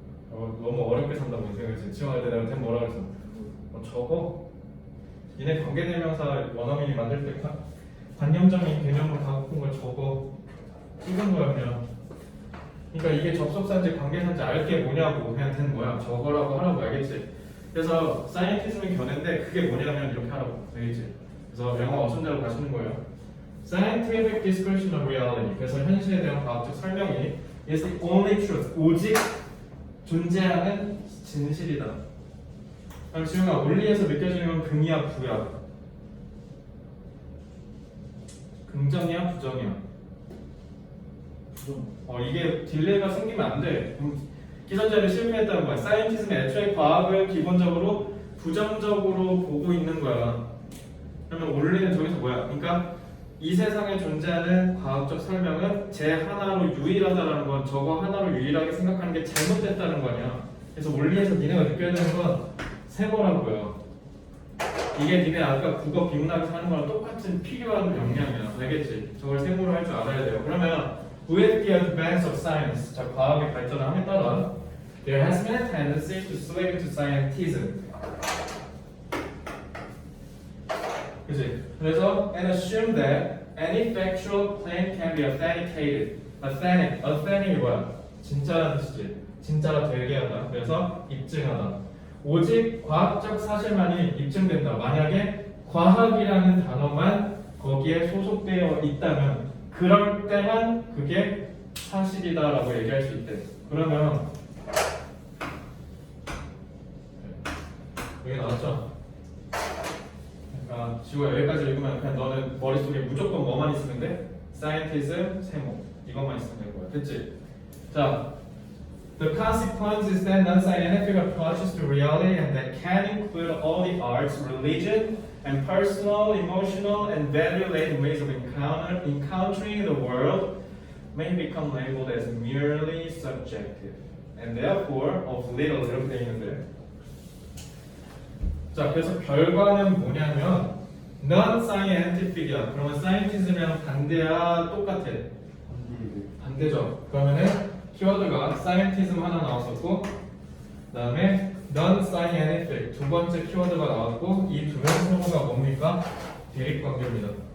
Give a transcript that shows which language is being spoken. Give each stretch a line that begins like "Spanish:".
Korean: 너무 어렵게 산다고 생각했지. 지원할 때 내가 뭐라 그랬어? 저거 니네 관계대명사 원어민이 만들 때 관념적인 개념을 갖고 온 걸 적어 찍은 거야 그냥. 그러니까 이게 접속사인지 관계사인지 알 게 뭐냐고 그냥 된 거야. 저거라고 하라고. 알겠지? 그래서 scientism이 견해인데 그게 뭐냐면 이렇게 하라고. 알겠지? 그래서 영어 어순대로 가시는 거예요.
English: Scientific description of reality.
Korean: 그래서 현실에 대한 과학적 설명이
English: is the only truth.
Korean: 오직 존재하는 진실이다. 그럼 지금아 원리에서 느껴지는 건 긍이야 부야? 긍정이야 부정이야? 이게 딜레이가 생기면 안 돼. 기선제를 실패했다는 거야. 사이언티즘의 애초에 과학을 기본적으로 부정적으로 보고 있는 거야. 그러면 only는 저기서 뭐야? 그러니까 이 세상에 존재하는 과학적 설명은 제 하나로 유일하다라는 건 저거 하나로 유일하게 생각하는 게 잘못됐다는 거 아니야. 그래서 원리에서 니네가 느껴야 되는 건 세모라고요. 이게 니네 아까 국어 비문학에서 하는 거랑 똑같은 필요한 역량이야. 알겠지? 저걸 세모로 할 줄 알아야 돼요.
English: 그러면 with the advance of science,
Korean: 자 과학의 발전함에 따라
English: there has been a tendency to slip into scientism.
Korean: 그치? 그래서
English: and assume that any factual claim can be authenticated.
Korean: authentic이 뭐야? 진짜라는 뜻이지. 진짜가 되게 하다. 그래서 입증하다. 오직 과학적 사실만이 입증된다. 만약에 과학이라는 단어만 거기에 소속되어 있다면 그럴 때만 그게 사실이다라고 얘기할 수 있대. 그러면 여기 나왔죠? 그러니까 지우가 여기까지 읽으면 그냥 너는 머릿속에 무조건 뭐만 있으면 돼? scientism, 세모 이것만 있으면 될 거야. 됐지?
English: 자, the consequence is that non-scientific approaches to reality and that can include all the arts, religion, and personal, emotional, and value-laden ways of encountering the world may become labeled as merely subjective and therefore of little
Korean: 이렇게 돼 있는데 자 그래서 결과는 뭐냐면 non-scientific이야. 그러면 scientism이랑 반대야 똑같아. 반대죠. 그러면은 키워드가 scientism 하나 나왔었고 그다음에 non-scientific 두 번째 키워드가 나왔고 이 두 명소가 뭡니까? 대립관계입니다.